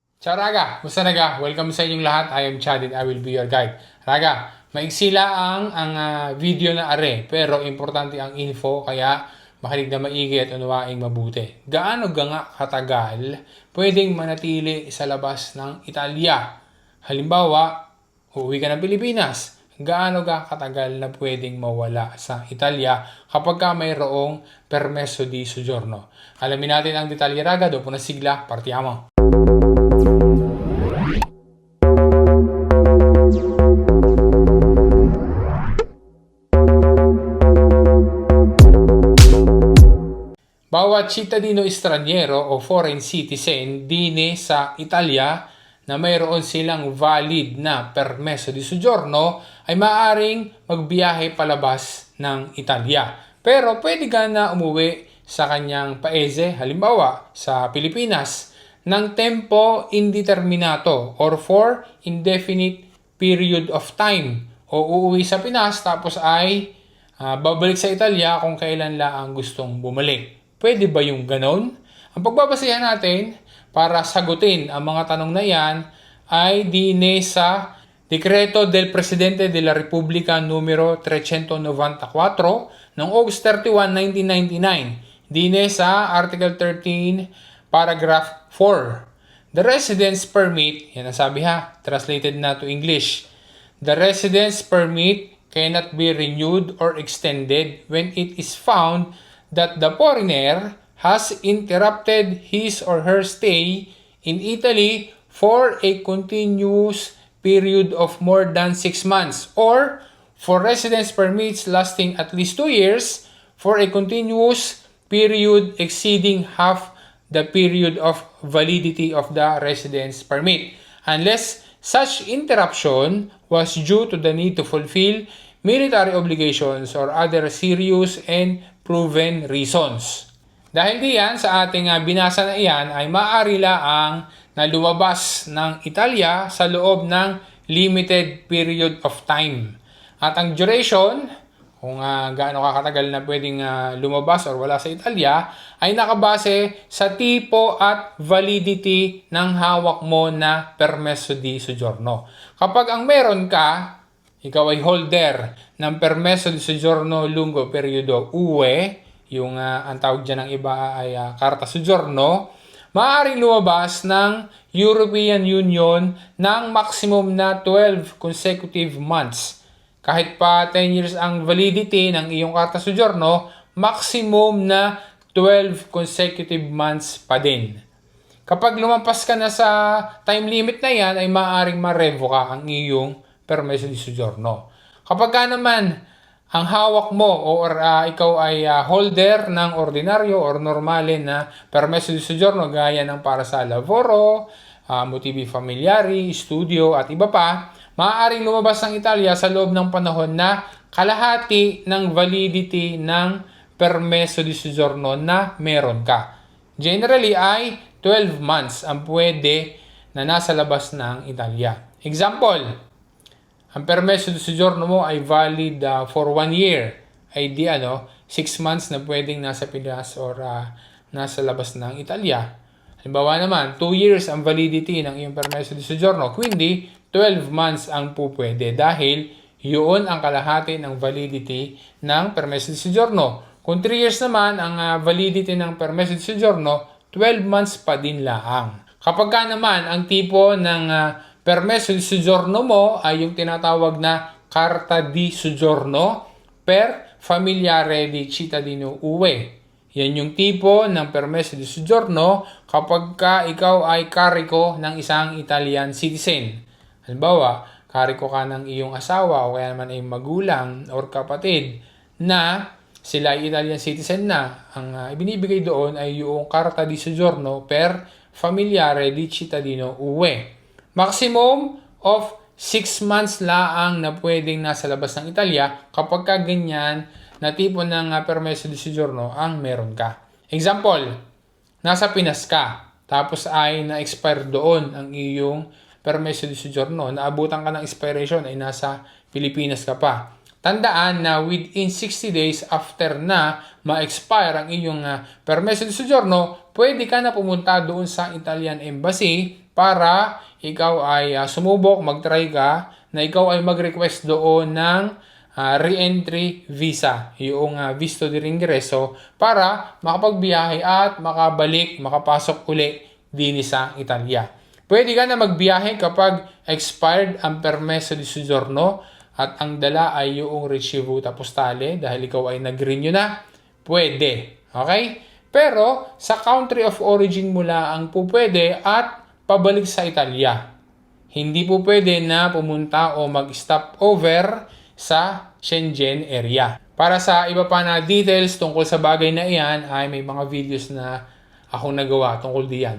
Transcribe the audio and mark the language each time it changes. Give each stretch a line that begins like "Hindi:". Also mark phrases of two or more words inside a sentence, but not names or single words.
Italian: Ciao Raga!
Filipino: Musta Raga? Welcome sa inyong lahat.
English: I am Chad and I will be your guide.
Filipino: Raga, maigsi lang ang video na are, pero importante ang info kaya makinig na maigi at unawaing mabuti. Gaano nga katagal pwedeng manatili sa labas ng Italia? Halimbawa, uuwi ka ng Pilipinas. Gaano katagal na pwedeng mawala sa Italia kapag mayroong
Italian: permesso di soggiorno?
Filipino: Alamin natin ang detalye Raga,
Italian: dopo na sigla, partiamo!
Filipino: Bawat
Italian: cittadino estraniero
Filipino: o
English: foreign citizen
Filipino: dine sa Italia na mayroon silang valid na
Italian: permesso di soggiorno
Filipino: ay maaaring magbiyahe palabas ng Italia. Pero pwede ka na umuwi sa kanyang paese, halimbawa sa Pilipinas, ng
Italian: tempo indeterminato
Filipino: or
English: for indefinite period of time.
Filipino: O uuwi sa Pinas tapos ay babalik sa Italia kung kailan lang gustong bumalik. Pwede ba yung ganon? Ang pagbabasehan natin para sagutin ang mga tanong na yan ay dine sa Dekreto del Presidente de la Repubblica numero 394 noong August 31, 1999. Dine sa Article 13, Paragraph 4.
English: The residence permit,
Filipino: yan ang sabi translated na
English: to English. The residence permit cannot be renewed or extended when it is found that the foreigner has interrupted his or her stay in Italy for a continuous period of more than 6 months or for residence permits lasting at least 2 years for a continuous period exceeding half the period of validity of the residence permit, unless such interruption was due to the need to fulfill military obligations or other serious and proven reasons.
Filipino: Dahil diyan sa ating binasa na iyan ay maaari laang na lumabas ng Italia sa loob ng
English: limited period of time.
Filipino: At ang duration, kung gaano katagal na pwedeng lumabas or wala sa Italia, ay nakabase sa tipo at validity ng hawak mo na
Italian: permesso di soggiorno.
Filipino: Kapag ang meron ka, ikaw ay holder ng
Italian: permesso di soggiorno lungo periodo UE,
Filipino: yung ang tawag dyan ng iba ay
Italian: karta soggiorno,
Filipino: maaaring lumabas ng European Union ng maximum na
English: 12 consecutive months.
Filipino: Kahit pa 10 years ang validity ng iyong
Italian: karta soggiorno,
Filipino: maximum na
English: 12 consecutive months
Filipino: pa din. Kapag lumampas ka na sa
English: time limit
Filipino: na yan, ay maaaring ma-revoke ang iyong
Italian: permesso di soggiorno.
Filipino: Kapag naman ang hawak mo or ikaw ay holder ng ordinaryo or normale na
Italian: permesso di soggiorno
Filipino: gaya ng para sa lavoro,
Italian: motivi familiari,
Filipino: studio at iba pa, maaaring lumabas ng Italia sa loob ng panahon na kalahati ng validity ng
Italian: permesso di soggiorno
Filipino: na meron ka. Generally ay 12 months ang pwede na nasa labas ng Italia. Example, ang
Italian: permesso di soggiorno
Filipino: mo ay
English: valid for 1 year.
Filipino: Ay 6 months na pwedeng nasa Pinas or nasa labas ng Italia. Halimbawa naman, 2 years ang validity ng iyong
Italian: permesso di soggiorno.
Filipino: Kundi, 12 months ang pupwede dahil yun ang kalahati ng validity ng
Italian: permesso di soggiorno.
Filipino: Kung 3 years naman ang validity ng
Italian: permesso di soggiorno,
Filipino: 12 months pa din laang. Kapag naman ang tipo ng
Italian: permesso di soggiorno
Filipino: mo ay yung tinatawag na
Italian: carta di soggiorno per familiare di cittadino UE.
Filipino: Yan yung tipo ng
Italian: permesso di soggiorno
Filipino: kapag ikaw ay kariko ng isang
English: Italian citizen.
Filipino: Halimbawa, kariko ka ng iyong asawa o kaya naman ay magulang or kapatid na sila ay
English: Italian citizen
Filipino: na. Ang ibinibigay doon ay yung
Italian: carta di soggiorno per familiare di cittadino UE.
English: Maximum of 6 months
Filipino: laang na pwedeng nasa labas ng Italia kapag ganyan na tipo ng
Italian: permesso di soggiorno
Filipino: ang meron ka. Example, nasa Pinas ka, tapos ay na-expire doon ang iyong
Italian: permesso di soggiorno,
Filipino: naabutan ka ng expiration ay nasa Pilipinas ka pa. Tandaan na
English: within 60 days after
Filipino: na ma-expire ang iyong
Italian: permesso di soggiorno,
Filipino: pwede ka na pumunta doon sa Italian Embassy para ikaw ay sumubok, mag-try ka na ikaw ay mag-request doon ng
English: re-entry visa,
Filipino: yung
Italian: visto de ingreso
Filipino: para makapagbiyahe at makabalik, makapasok uli din sa Italia. Pwede ka na magbiyahe kapag expired ang
Italian: permeso di soggiorno
Filipino: at ang dala ay yung
Italian: ricevuta postale
Filipino: dahil ikaw ay nag-renew na. Pwede. Okay? Pero sa
English: country of origin
Filipino: mo lang po pwede at pabalik sa Italia. Hindi po pwede na pumunta o mag-stop over sa Shenzhen area. Para sa iba pa na details tungkol sa bagay na iyan ay may mga videos na akong nagawa tungkol diyan.